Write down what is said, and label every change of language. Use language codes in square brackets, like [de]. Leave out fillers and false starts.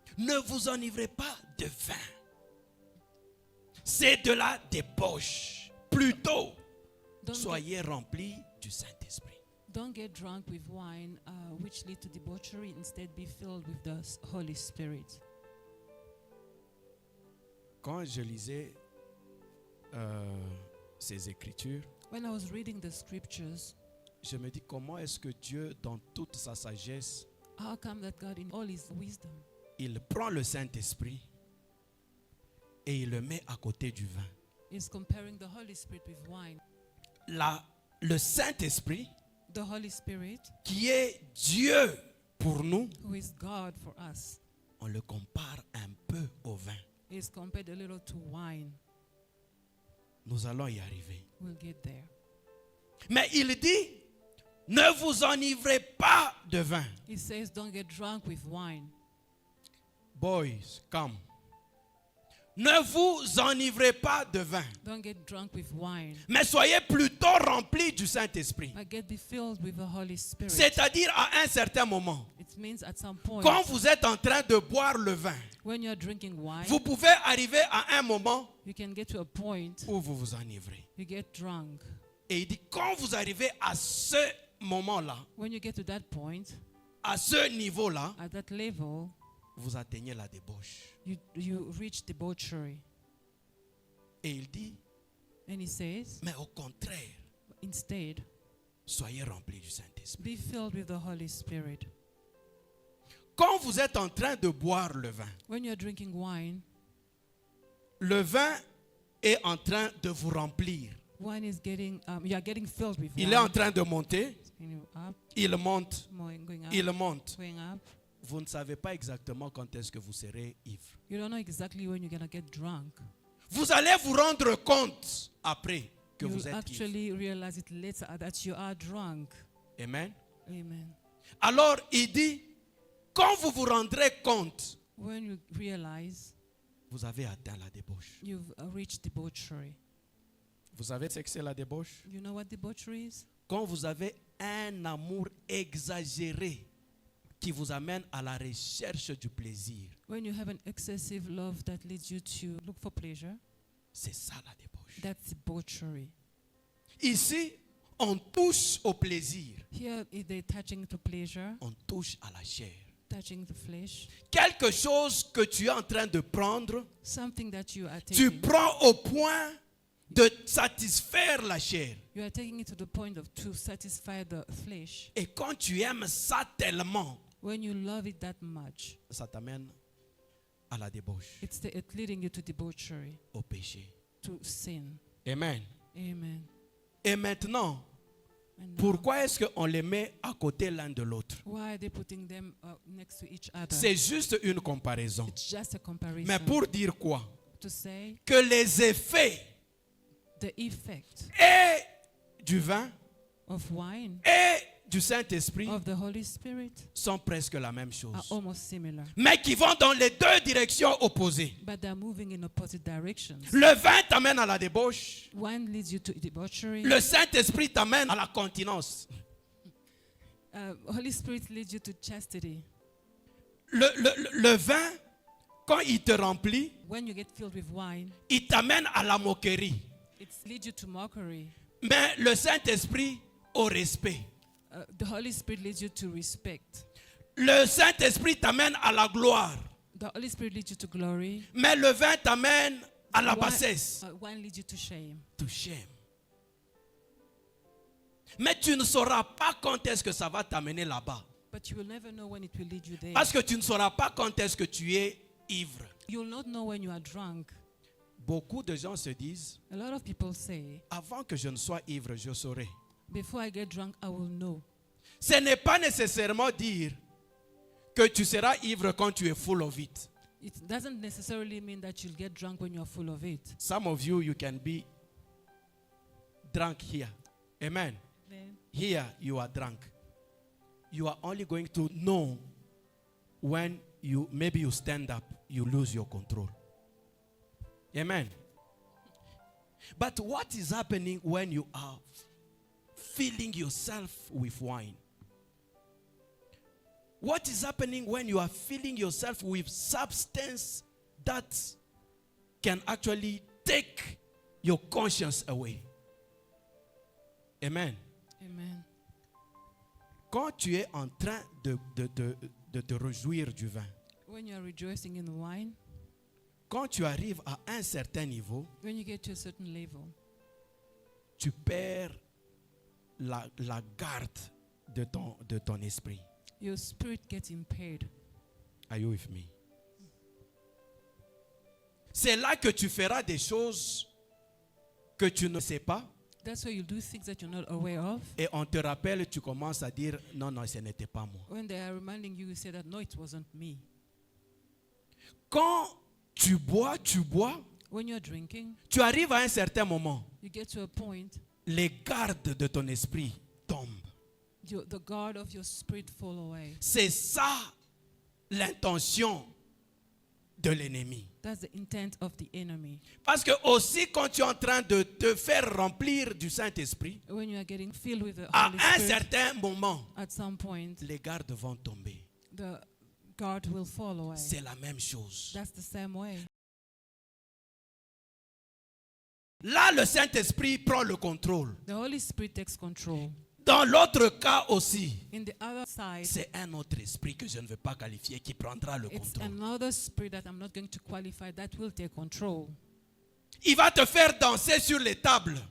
[fr] Ne vous enivrez pas de vin. C'est de la débauche. Plutôt, soyez remplis du Saint-Esprit. [en] Don't get drunk with wine, which lead to debauchery. Instead, be filled with the Holy Spirit. [fr] Quand je lisais ces écritures, [en] When I was reading the scriptures, [fr] je me dis comment est-ce que Dieu, dans toute sa sagesse, [en] how come that God, in all his wisdom, [fr] il prend le Saint-Esprit et il le met à côté du vin. [en] is comparing the Holy Spirit with wine? [fr] Le Saint-Esprit, [en] The Holy Spirit, [fr] qui est Dieu pour nous, [en] who is God for us, [fr] on le compare un peu au vin. [en] is compared a little to wine. [fr] Nous allons y arriver. [en] We'll get there. [fr] Mais il dit, ne vous enivrez pas de vin. [en] He says, don't get drunk with wine. Boys, come. [fr] Ne vous enivrez pas de vin, [en] Don't get drunk with wine, [fr] mais soyez plutôt remplis du Saint-Esprit. [en] but get be filled with the Holy Spirit. [fr] C'est-à-dire à un certain moment, [en] It means at some point, [fr] quand vous êtes en train de boire le vin, [en] when you're drinking wine, [fr] vous pouvez arriver à un moment [en] you can get to a point [fr] où vous vous enivrez. [en] you get drunk. [fr] Et il dit, quand vous arrivez à ce moment-là, [en] When you get to that point, [fr] à ce niveau-là, [en] at that level, [fr] vous atteignez la débauche. [en] you reach debauchery. [fr] Et il dit, [en] And he says, [fr] mais au contraire, [en] Instead, [fr] soyez remplis du Saint-Esprit. [en] be filled with the Holy Spirit. [fr] Quand vous êtes en train de boire le vin, [en] When you're drinking wine, [fr] le vin est en train de vous remplir. [en] wine is getting, you are getting filled with [fr] Il est en [en] wine. [fr] train de monter, [en] Up, [fr] il monte, [en] going up, [fr] il monte. [en] going up. [fr] Vous ne savez pas exactement quand est-ce que vous serez ivre. [en] You don't know exactly when you're going to get drunk. [fr] Vous allez vous rendre compte après que [en] You'll [fr] vous êtes ivre. [en] actually realize it later that you are drunk. [fr] Amen. [en] Amen. [fr] Alors il dit, quand vous vous rendrez compte, [en] When you realize [fr] vous avez atteint la débauche. [en] you've reached debauchery. [fr] Vous savez ce que c'est la débauche? [en] You know what debauchery is? [fr] Quand vous avez un amour exagéré qui vous amène à la recherche du plaisir, [en] When you have an excessive love that leads you to look for pleasure, [fr] c'est ça la débauche. [en] that's debauchery. [fr] Ici, on touche au plaisir, [en] Here, they're touching to pleasure, [fr] on touche à la chair. [en] touching the flesh, [fr] Quelque chose que tu es en train de prendre, [en] something that you are [fr] tu [en] taking. [fr] prends au point de satisfaire la chair. [en] You are taking it to the point of to satisfy the flesh. [fr] Et quand tu aimes ça tellement, [en] When you love it that much, [fr] ça t'amène à la débauche, [en] it's leading you to debauchery, [fr] au péché. [en] to sin. [fr] Amen. [en] Amen. [fr] Et maintenant, [en] And now, [fr] pourquoi est-ce qu'on les met à côté l'un de l'autre? [en] why are they putting them next to each other? [fr] C'est juste une comparaison. [en] It's just a comparison. [fr] Mais pour dire quoi? [en] To say [fr] Que les effets [en] the effect [fr] et du vin [en] of wine, [fr] et du Saint-Esprit [en] of the Holy Spirit [fr] sont presque la même [en] are [fr] chose. [en] almost similar, [fr] Mais qui vont dans les deux directions opposées. [en] but they're moving in opposite directions. [fr] Le vin t'amène à la débauche. [en] One leads you to debauchery. [fr] Le Saint-Esprit t'amène à la continence. [en] Holy Spirit leads you to chastity. [fr] Le vin, quand il te remplit, [en] When you get filled with wine, [fr] il t'amène à la moquerie. [en] it leads you to mockery. [fr] Mais le Saint-Esprit au respect. [en] The Holy Spirit leads you to respect. [fr] Le Saint-Esprit t'amène à la gloire. [en] The Holy Spirit leads you to glory. [fr] Mais le vin t'amène à la [en] Wine- [fr] bassesse. [en] Wine leads you to shame. To shame. [fr] Mais tu ne sauras pas quand est-ce que ça va t'amener là-bas. [en] But you will never know when it will lead you there. [fr] Parce que tu ne sauras pas quand est-ce que tu es ivre. [en] You will not know when you are drunk. [fr] Beaucoup de gens se disent, [en] A lot of people say, [fr] avant que je ne sois ivre, je saurai. [en] before I get drunk, I will know. [fr] Ce n'est pas nécessairement dire que tu seras ivre quand tu es [en] full of it. It doesn't necessarily mean that you'll get drunk when you're full of it. Some of you can be drunk here. Amen. Here you are drunk. You are only going to know when maybe you stand up, you lose your control. Amen. But what is happening when you are filling yourself with wine? What is happening when you are filling yourself with substance that can actually take your conscience away? Amen. Amen. [fr] Quand tu es en train de te réjouir du vin, [en] When you are rejoicing in wine, [fr] quand tu arrives à un certain niveau, [en] when you get to a certain level, [fr] tu perds la garde de ton esprit. [en] your spirit gets impaired. Are you with me? [fr] C'est là que tu feras des choses que tu ne sais pas [en] That's why you do things that you're not aware of. [fr] et on te rappelle, tu commences à dire non, non, ce n'était pas moi. [en] When they are reminding you, you say that no, it wasn't me. [fr] Quand tu bois, [en] When you're drinking, [fr] tu arrives à un certain moment, [en] you get to a point, [fr] les gardes de ton esprit tombent. [en] the guard of your spirit fall away. [fr] C'est ça l'intention de l'ennemi. [en] That's the intent of the enemy. [fr] Parce que aussi quand tu es en train de te faire remplir du Saint-Esprit, [en] When you are getting filled with the [fr] à [en] Holy [fr] un [en] Spirit, [fr] certain moment, [en] at some point, [fr] les gardes vont tomber. [en] the guard will fall away. [fr] C'est la même chose. [en] That's the same way. [fr] Là, le Saint-Esprit prend le contrôle. [en] The Holy Spirit takes control. [fr] Dans l'autre cas aussi, [en] In the other side, [fr] c'est un autre esprit que je ne veux pas qualifier qui prendra le [en] it's [fr] contrôle. [en] another spirit that I'm not going to qualify that will take control. [fr] Il va te faire danser sur les tables.